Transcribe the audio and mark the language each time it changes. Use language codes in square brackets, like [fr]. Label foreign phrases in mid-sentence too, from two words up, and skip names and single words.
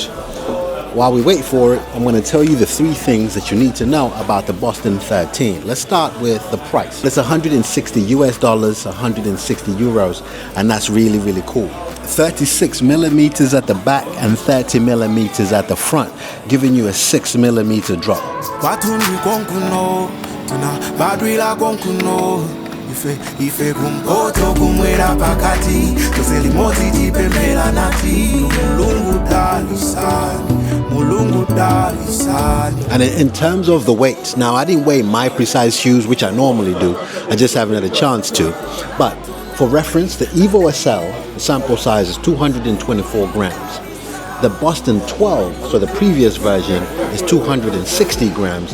[en] While we wait for it, I'm going to tell you the 3 things that you need to know about the Boston 13. Let's start with the price. It's $160 US, 160 euros, and that's really, really cool. 36 millimeters at the back and 30 millimeters at the front, giving you a 6 millimeter drop. [ny] Ife kumpoto kumwera pakati tufeli moti tipembela nati mulungu dalisani. [en] And in terms of the weight, now I didn't weigh my precise shoes, which I normally do. I just haven't had a chance to. But for reference, the Evo SL, the sample size is 224 grams. The Boston 12, so the previous version, is 260 grams.